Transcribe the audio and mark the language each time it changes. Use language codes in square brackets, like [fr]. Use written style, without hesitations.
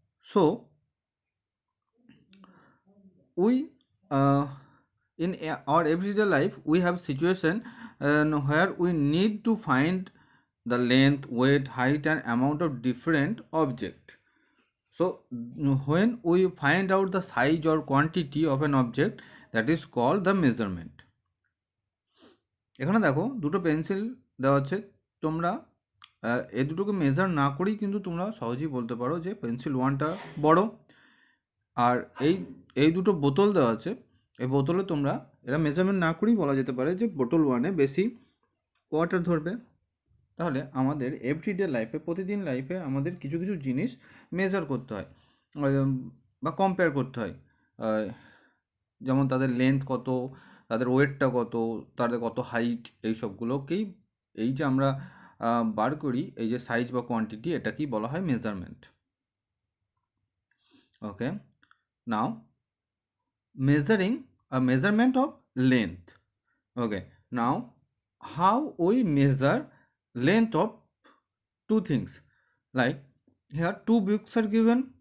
[en] So we in our everyday life we have situation where we need to find the length, weight, height and amount of different object. So when we find out the size or quantity of an object, that is called the measurement. [bn] এখানে দেখো দুটো pencil দেওয়া আছে। তোমরা এই দুটোকে measure না করেই কিন্তু তোমরা সহজেই বলতে পারো যে পেন্সিল ওয়ানটা বড়। আর এই এই দুটো বোতল দেওয়া আছে, এই বোতলে তোমরা এরা মেজারমেন্ট না করেই বলা যেতে পারে যে বোতল ওয়ানে বেশি ওয়াটার ধরবে। তাহলে আমাদের এভরিডে লাইফে, প্রতিদিন লাইফে আমাদের কিছু কিছু জিনিস মেজার করতে হয় বা কম্পেয়ার করতে হয়। যেমন তাদের লেন্থ কত, তাদের ওয়েটটা কত, তাদের কত হাইট, এই সবগুলোকেই এই যে আমরা বার করি, এই যে সাইজ বা কোয়ান্টিটি, এটাকেই বলা হয় measurement. [en] Okay, now measuring a measurement of length. Okay, now how we measure length of two things, like here two books are given.